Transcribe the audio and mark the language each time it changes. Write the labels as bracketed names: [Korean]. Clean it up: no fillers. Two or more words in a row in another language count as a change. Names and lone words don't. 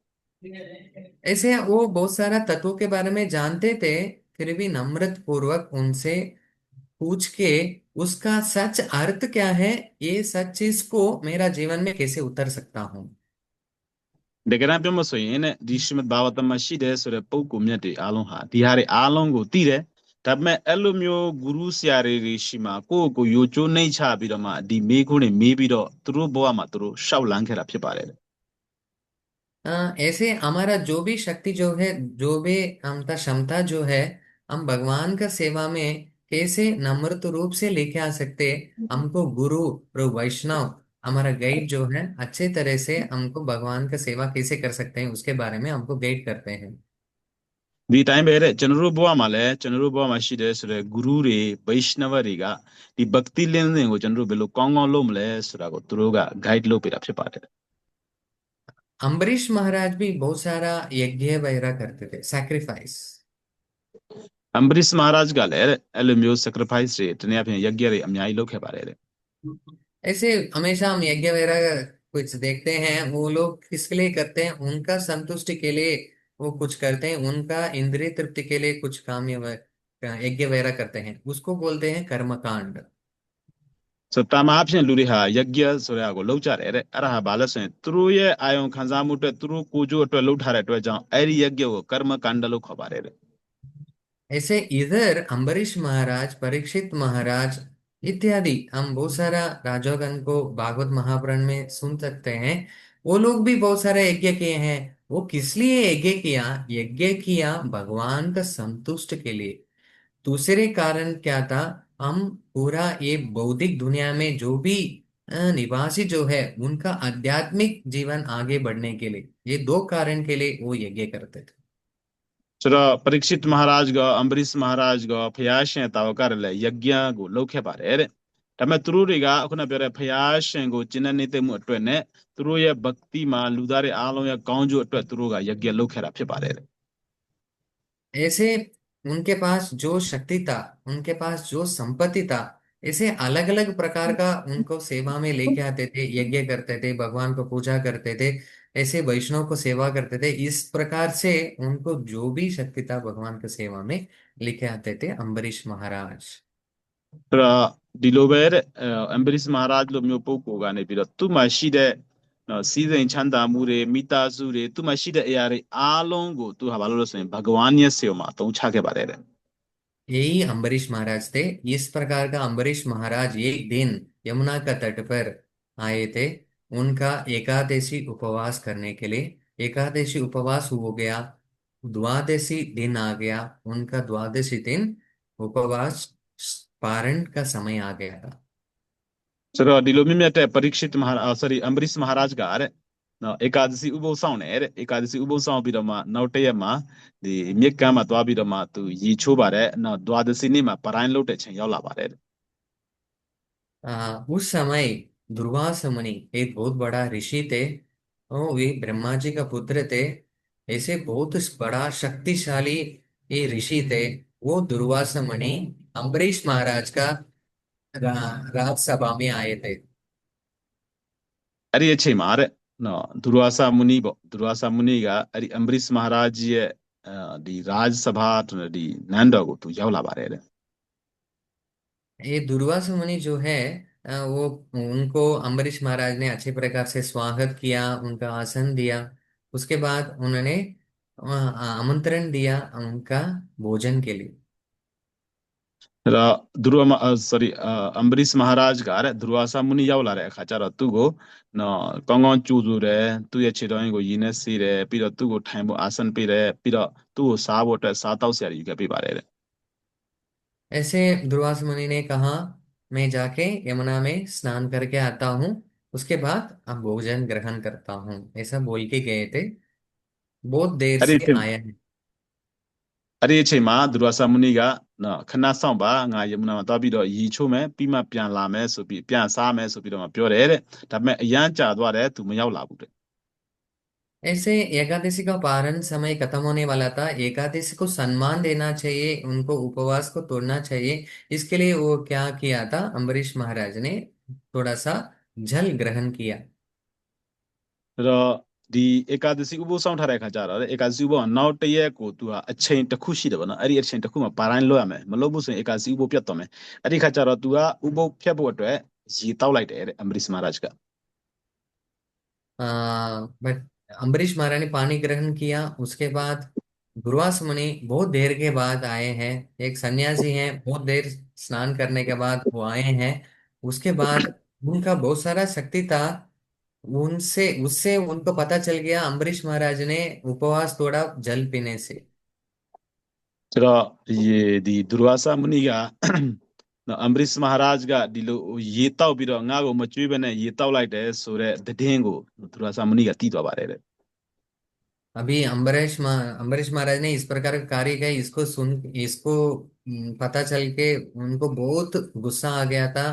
[Hindi] ऐसे वो बहुत सारा तत्वों के बारे में जानते थे, फिर भी नम्रत पूर्वक उनसे पूछ के उसका सच अर्थ क्या है, ये सच चीज को मेरा जीवन में कैसे उतर सकता हूँ। देखना पे मसो इन श्रीमद् भागवतम माची दे सो पौ को म्यते आलों हा तिहारे आलों को तीरे तब मैं एलुम्यो गुरु स्यारे ऋषि मा को योचो नहीं छा बिरमा दी मेई को ने मेई बिरो तुरो बोआ मा तुरो शाव लांखेरा फे पारे ऐसे हमारा जो भी शक्ति जो है, जो भी हमका क्षमता जो है, हम भगवान का सेवा में कैसे नम्रत रूप से लेके आ सकते हैं। हमको गुरु और वैष्णव हमारा गाइड जो है अच्छे तरह से हमको भगवान का सेवा कैसे कर सकते हैं उसके बारे में हमको गाइड करते हैं। [Burmese] ဒီတိုင်းပဲတဲ့ကျွန်တော်တို့ဘဝမှာလည်းကျွန်တော်တို့ဘဝမှာရှိတဲ့ဆိုတဲ့ဂရုတွေဗိရှနဝတွေကဒီဘဂတိလင်းစဉ်ကိုကျွန်တော်တို့ဘယ်လိုကောင်းကောင်းလုပ်မလဲဆိုတာကိုသူတို့က guide လုပ်ပေးတာဖြစ်ပါတယ် [Hindi] अम्बरीश महाराज भी बहुत सारा यज्ञ वगैरह करते थे, सैक्रिफाइस। [Burmese] အမ်ဘရစ်မဟာရာဂျ်ကလည်းအဲ့လိုမျိုး sacrifice တွေတနည်းအားဖြင့်ယက်ျတွေအများကြီးလုပ်ခဲ့ပါတယ်တဲ့ [Hindi] ऐसे हमेशा हम यज्ञ वगैरह कुछ देखते हैं, वो लोग किसके लिए करते हैं, उनका संतुष्टि के लिए वो कुछ करते हैं, उनका इंद्रिय तृप्ति के लिए कुछ काम यज्ञ वगैरह करते हैं, उसको बोलते हैं कर्मकांड। [Burmese] ဆိုတာမှာအဖြစ်လူတွေဟာယက်ျဆိုတာကိုလုပ်ကြတယ်တဲ့အဲ့ဒါဟာဘာလဲဆိုရင်သူတို့ရဲ့အာယုံခံစားမှုအတွက်သူတို့ကိုယ်ကျိုးအတွက်လုပ်ထားတဲ့အတွက်ကြောင့်အဲ့ဒီယက်ျကိုကမ္မကန္တလို့ခေါ်ပါတယ်တဲ့ [Hindi] ऐसे इधर अम्बरीश महाराज, परीक्षित महाराज इत्यादि हम बहुत सारा राजोगण को भागवत महापुराण में सुन सकते हैं। वो लोग भी बहुत सारे यज्ञ किए हैं। वो किस लिए यज्ञ किया? यज्ञ किया भगवान का संतुष्ट के लिए। दूसरे कारण क्या था? हम पूरा ये बौद्धिक दुनिया में जो भी निवासी जो है उनका आध्यात्मिक जीवन आगे बढ़ने के लिए, ये दो कारण के लिए वो यज्ञ करते थे। [Burmese] ဆိုတော့ပရိက္ခိတမဟာရာဂျ်ကအမ်ဘရစ်မဟာရာဂျ်ကဖျားရှင်တာဝကရလည်းယက်ျကိုလုပ်ခဲ့ပါတယ်တဲ့ဒါပေမဲ့သူတို့တွေကအခုနပြောတဲ့ဖျားရှင်ကိုကျင့်တဲ့နေတဲ့မှုအတွက်နဲ့သူတို့ရဲ့ဘဂတိမှာလူသားတွေအားလုံးရဲ့ကောင်းကျိုးအတွက်သူတို့ကယက်ျလုပ်ခဲ့တာဖြစ်ပါတယ်တဲ့ [Hindi] ऐसे उनके पास जो शक्ति था, उनके पास जो संपत्ति था, ऐसे अलग अलग प्रकार का उनको सेवा में लेके आते थे, यज्ञ करते थे, भगवान को पूजा करते थे, ऐसे वैष्णव को सेवा करते थे। इस प्रकार से उनको जो भी शक्ति था भगवान की सेवा में लेके आते थे अम्बरीश महाराज। [Burmese] ဆိုတော့ဒီလိုပဲတဲ့အမ်ဘရစ်မဟာရာဂျ်လိုမျိုးပုဂ္ဂိုလ်ကနေပြီးတော့သူ့မှာရှိတဲ့နော်စီးစိမ်ချမ်းသာမှုတွေမိသားစုတွေသူ့မှာရှိတဲ့အရာတွေအားလုံးကိုသူဟာဘာလို့လဲဆိုရင်ဘဂဝါညက်စေမှာအသုံးချခဲ့ပါတယ်တဲ့ [Hindi] यही अम्बरीश महाराज थे। इस प्रकार का अम्बरीश महाराज एक दिन यमुना का तट पर आए थे, उनका एकादशी उपवास करने के लिए। एकादशी उपवास हो गया, द्वादशी दिन आ गया, उनका द्वादशी दिन उपवास पारण का समय आ गया था। [Burmese] ဆိုတော့ဒီလိုမြင့်မြတ်တဲ့ပရိက္ခိတမဟာsorry အမ်ဘရစ်မဟာရာဂျ်ကတဲ့နော်ဧကာဒစီဥပုသ်ဆောင်တယ်တဲ့ဧကာဒစီဥပုသ်ဆောင်ပြီးတော့မှနောက်တစ်ရက်မှာဒီမြစ်ကမ်းမှာသွားပြီးတော့မှသူရီချိုးပါတယ်နော်ဒွါဒစီနေ့မှာပရိုင်းလုပ်တဲ့ချိန်ရောက်လာပါတယ်တဲ့ [Hindi] उस समय दुर्वासा मुनि एक बहुत बड़ा ऋषि थे, और वे ब्रह्मा जी का पुत्र थे। ऐसे बहुत बड़ा शक्तिशाली ये ऋषि थे। वो दुर्वासा मुनि अम्बरीश महाराज का राजसभा में आए थे। [Burmese] အဲ့ဒီအချိန်မှာတဲ့နော်ဒူရဝါစာမူနီပေါ့ဒူရဝါစာမူနီကအဲ့ဒီအမ်ဘရစ်မဟာရာဂျ်ရဲ့ဒီရာဂျ်စဘာဒီနန်းတော်ကိုသူရောက်လာပါတယ်တဲ့ [Hindi] ये दुर्वासा मुनि जो है वो उनको अम्बरीश महाराज ने अच्छे प्रकार से स्वागत किया, उनका आसन दिया। उसके बाद उन्होंने आमंत्रण दिया उनका भोजन के लिए। [Burmese] အဲ့တော့ဒူရဝါ sorry အမ်ဘရစ်မဟာရာဂျ်ကတဲ့ဒူရဝါစာမူနီရောက်လာတဲ့အခါကျတော့သူ့ကိုနော်ကောင်းကောင်းကြိုဆိုတယ်သူ့ရဲ့ခြေတော်ရင်းကိုရင်းနဲ့ဆေးတယ်ပြီးတော့သူ့ကိုထိုင်ဖို့အာဆန်ပေးတယ်ပြီးတော့သူ့ကိုစားဖို့အတွက်စားတောက်စရာတွေယူခဲ့ပေးပါတယ်တဲ့ [Hindi] ऐसे दुर्वासा मुनि ने कहा, मैं जाके यमुना में स्नान करके आता हूँ, उसके बाद अब भोजन ग्रहण करता हूँ, ऐसा बोल के गए थे। बहुत देर [Burmese] အဲ့ဒီ [Hindi] से [Burmese] အချိန် [Hindi] आया है। [Burmese] အဲ့ဒီအချိန်မှာဒူရဝါစာမူနီကနော်ခဏဆောင်ပါငါယမနာမှာသွားပြီးတော့ရီချိုးမယ်ပြီးမှပြန်လာမယ်ဆိုပြီးပြန်စားမယ်ဆိုပြီးတော့မှပြောတယ်တဲ့ဒါပေမဲ့အရန်ကြာသွားတယ်သူမရောက်လာဘူးတဲ့ [Hindi] ऐसे एकादशी का पारण समय खत्म होने वाला था। एकादशी को सम्मान देना चाहिए, उनको उपवास को तोड़ना चाहिए। इसके लिए वो क्या किया था, अम्बरीश महाराज ने थोड़ा सा जल ग्रहण किया। [Burmese] အဲ့တော့ဒီဧကာဒစီဥပုသ်ဆောင်ထားတဲ့အခါကျတော့ဧကာဒစီဥပုသ်ကနောက်တစ်ရက်ကိုသူကအချိန်တစ်ခုရှိတယ်ဗောနော်အဲ့ဒီအချိန်တစ်ခုမှာပါတိုင်းလွတ်ရမယ်မလုပ်ဘူးဆိုရင်ဧကာဒစီဥပုသ်ပြတ်သွားမယ်အဲ့ဒီခါကျတော့သူကဥပုသ်ဖြတ်ဖို့အတွက်ရေတောက်လိုက်တယ်တဲ့အမ်ဘရစ်မဟာရာဂျ်က [Hindi] बट अम्बरीश महाराज ने पानी ग्रहण किया। उसके बाद दुर्वासा मुनि बहुत देर के बाद आए हैं, एक सन्यासी हैं, बहुत देर स्नान करने के बाद वो आए हैं। उसके बाद उनका बहुत सारा शक्ति था, उनसे उससे उनको पता चल गया अम्बरीश महाराज ने उपवास तोड़ा जल पीने से। [Burmese] ဆိုတော့ဒီဒုရဝါစာမဏိကနော်အမ်ဘရစ်မဟာရာဂျ်ကဒီလိုရေတောက်ပြီးတော့ငါ့ကိုမကြွေးဘဲနဲ့ရေတောက်လိုက်တယ်ဆိုတဲ့သတင်းကိုဒုရဝါစာမဏိကတီးသွားပါတယ်တဲ့ [Hindi] अभी अम्बरीश महाराज ने इस प्रकार का कार्य किया, इसको पता चल के उनको बहुत गुस्सा आ गया था।